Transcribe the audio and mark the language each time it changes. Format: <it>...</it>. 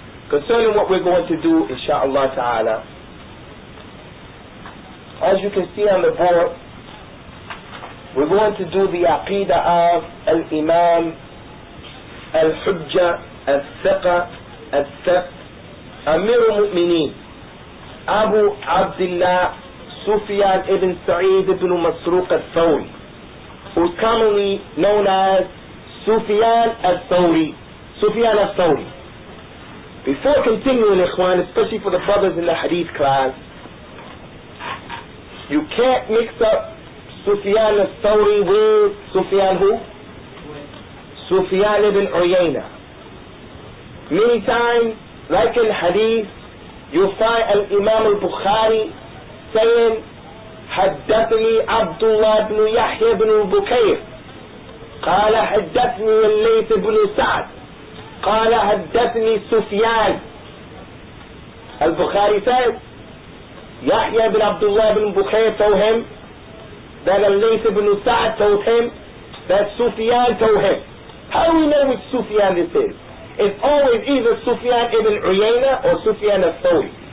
<en>Concerning what we're going to do, inshallah ta'ala, as you can see on the board, we're going to do the Aqeedah of Al-Imam Al-Hujjah Al-Thiqa Al-Thiq Amir al-Mu'mineen Abu Abdullah Sufyaan ibn Sa'id ibn Masruq ath-Thawree, who's commonly known as Sufyaan ath-Thawree. Sufyaan ath-Thawree. Before continuing, Ikhwan, especially for the brothers in the hadith class, you can't mix up Sufyaan ath-Thawree with Sufyaan who? Sufyaan ibn Uyayna. Many times, like in hadith, you'll find Al-Imam al-Bukhari saying,</en> <ar>حدثني عبد الله بن يحيى بن بكير قال حدثني الليث بن سعد قال حدثني سفيان.</ar> <en>Al-Bukhari says, Yahya bin Abdullah bin Bukhair told him that Al-Layth ibn Sa'd told him that Sufyaan told him. How do we know which Sufyaan this is? It's always either Sufyaan ibn Uyayna or Sufyaan ath-Thawree.</en>